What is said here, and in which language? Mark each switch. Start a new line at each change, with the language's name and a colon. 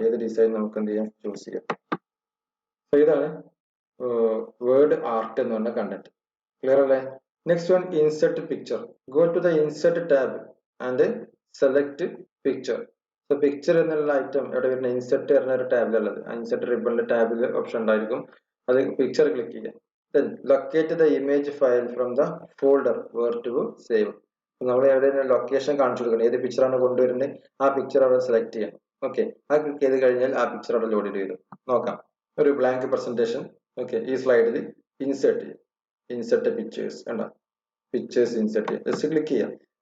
Malayalam: ഏത് ഡിസൈൻ നമുക്ക് എന്ത് ചെയ്യാം, ചൂസ് ചെയ്യാം. അപ്പൊ ഇതാണ് വേർഡ് ആർട്ട് എന്ന് പറഞ്ഞ കണ്ടന്റ്. ക്ലിയർ അല്ലേ.
English: Next one, insert picture. Go to the insert tab and select picture.
Malayalam: So picture എന്നുള്ള ഐറ്റം എവിടെ വരുന്ന, ഇൻസെർട്ട് വരുന്ന ഒരു ടാബിലുള്ളത്. ഇൻസെർട്ട് റിബണിന്റെ ടാബിൽ ഓപ്ഷൻ ഉണ്ടായിരിക്കും. അത് പിക്ചർ ക്ലിക്ക് ചെയ്യാം.
English: Then locate the image file from the folder where to save.
Malayalam: നമ്മൾ എവിടെയാണ് ലൊക്കേഷൻ കാണിച്ചു കൊടുക്കണം, ഏത് പിക്ചറാണ് കൊണ്ടുവരുന്നത് ആ പിക്ചർ അവിടെ സെലക്ട് ചെയ്യാം. ഓക്കെ, ആ ക്ലിക്ക് ചെയ്ത് കഴിഞ്ഞാൽ ആ പിക്ചർ അവിടെ ലോഡ് ചെയ്ത് വരും. നോക്കാം, ഒരു ബ്ലാങ്ക് പ്രസന്റേഷൻ. ഓക്കെ, ഈ സ്ലൈഡിൽ ഇൻസേർട്ട് ചെയ്യാം. ഇൻസേർട്ട് പിക്ചേഴ്സ് കണ്ടോ, പിക്ചേഴ്സ് ഇൻസേർട്ട് ചെയ്യാം. ജസ്റ്റ് ക്ലിക്ക് ചെയ്യാം.